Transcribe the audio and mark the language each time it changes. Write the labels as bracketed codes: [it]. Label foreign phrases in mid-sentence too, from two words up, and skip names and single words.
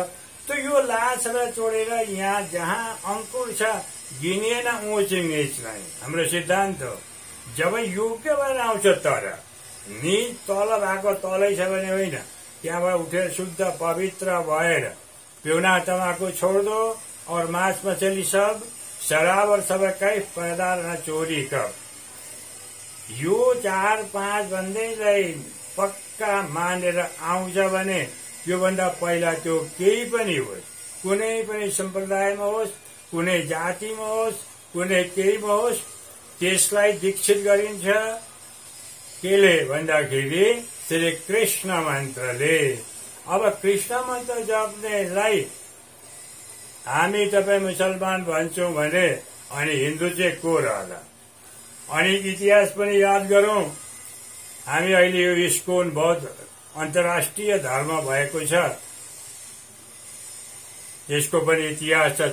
[ne] त यो लासलाई छोडेर यहाँ जहाँ अंकुर छ गिनिएन ऊँच नीच नै हाम्रो सिद्धान्त हो। जब योग्य भएर आउँछ तर निज तल भएको तलै छ भने होइन, त्यहाँबाट उठेर शुद्ध पवित्र भएर पिउना [hi] तमाकू छोड़ दो और मांस मछली सब, शराब और सब कई पैदा न चोरी कब। [ne] यो 4-5 भन्दैलाई पक्का मानेर आउँछ भने योभन्दा पहिला त्यो केही पनि होस्, कुनै पनि सम्प्रदायमा होस्, कुनै जातिमा होस्, कुनै केहीमा होस्, त्यसलाई दीक्षित गरिन्छ। केले भन्दाखेरि श्री कृष्ण मन्त्रले। अब कृष्ण मन्त्र जप्नेलाई हामी तपाईँ मुसलमान भन्छौं भने अनि हिन्दू चाहिँ को रहला। अनि इतिहास पनि याद गरौं। हामी अहिले यो इस्कोन बौद्ध अन्तर्राष्ट्रिय धर्म भएको छ, यसको पनि इतिहास छ।